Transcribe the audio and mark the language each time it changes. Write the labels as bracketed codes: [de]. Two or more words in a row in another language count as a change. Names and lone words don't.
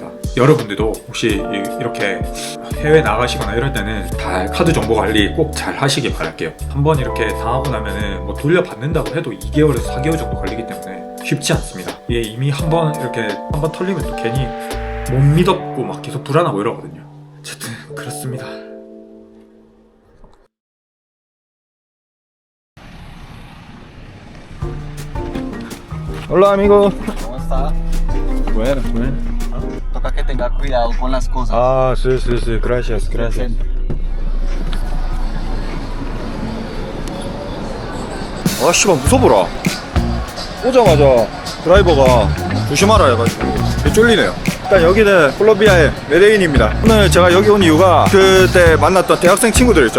[ko] 여러분들도 혹시 이렇게 해외 나가시거나 이럴 때는 다 카드 정보 관리 꼭 잘 하시길 바랄게요. 한번 이렇게 당하고 나면은 뭐 돌려받는다고 해도 2개월에서 4개월 정도 걸리기 때문에 쉽지 않습니다. 이게 이미 한번 털리면 또 괜히 못 믿었고 막 계속 불안하고 이러거든요. 어쨌든 그렇습니다. [es] Hola amigo. ¿Cómo está? Bueno, bueno. Toca que tenga cuidado con las cosas. Ah, sí, sí, sí, gracias, gracias. [ko] 아, 씨발, 무서워라. 오자마자 드라이버가 조심하라 해가지고 개 쫄리네요. 일단 여기는 콜롬비아의 메데인입니다. 오늘 제가 여기 온 이유가 그때 만났던 대학생 친구들 있죠.